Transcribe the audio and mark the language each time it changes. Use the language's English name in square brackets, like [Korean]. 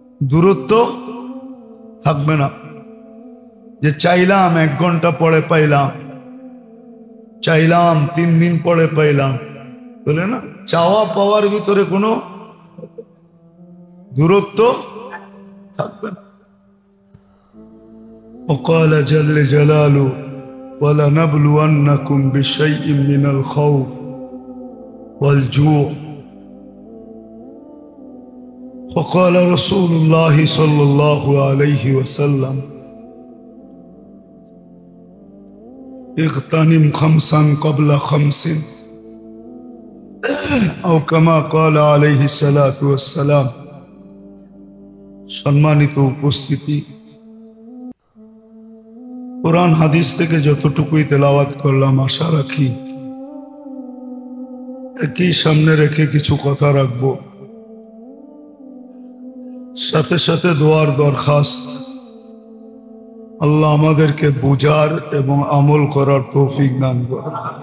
[Bangla] দূরত্ব থাকবে না। যে চাইলাম 1 ঘন্টা পরে পাইলাম, চাইলাম 3 দিন পরে পাইলাম, বলে না, চাওয়া পাওয়ার ভিতরে কোনো দূরত্ব থাকবে না। [Arabic] وقال جل جلاله ولنبلونكم بشيء من الخوف والجوع وقال رسول الله صلى الله عليه وسلم اغتنم 5 قبل 5 أو كما قال عليه الصلاة والسلام। [Bangla] সম্মানিত উপস্থিতি, কোরআন হাদিস থেকে যতটুকুই তেলাওয়াত করলাম, আশা রাখি একই সামনে রেখে কিছু কথা রাখবো, সাথে সাথে দোয়ার দরখাস্ত, আল্লাহ আমাদেরকে বুঝার এবং আমল করার তৌফিক দান করেন।